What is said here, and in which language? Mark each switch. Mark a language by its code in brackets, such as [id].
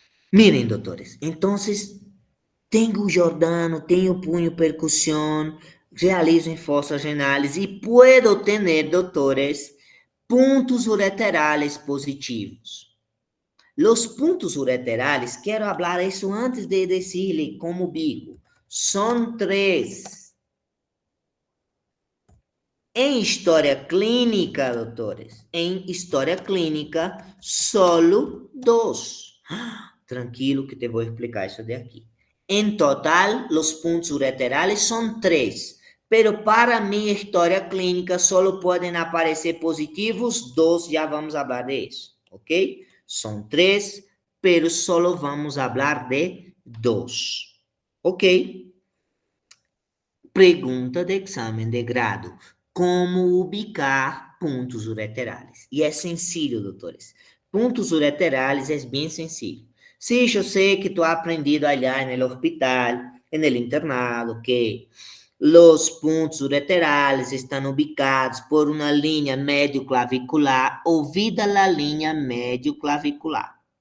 [es] Miren, doctores, entonces tengo Jordano, tengo puño percusión, realizo en fosas renales y puedo tener, doctores, puntos ureterales positivos. Los puntos ureterales, quiero hablar eso antes de decirle cómo ubico. Son tres. [pt] Em história clínica, doutores, em história clínica, solo dois. Tranquilo que te vou explicar isso daqui. Em total, os pontos ureterales são três, pero para minha história clínica solo podem aparecer positivos dois, já vamos falar disso, ok? São três, pero solo vamos falar de dois, ok? Pergunta de exame de grado. Como ubicar pontos ureterales? E é sencillo, doutores. Pontos ureterales é bem sencillo. [es] Sí, [pt] eu sei que [es] tu has aprendido allá en el hospital, en el internado, que los puntos ureterales están ubicados por una línea medio clavicular. Ouvida la línea medio clavicular.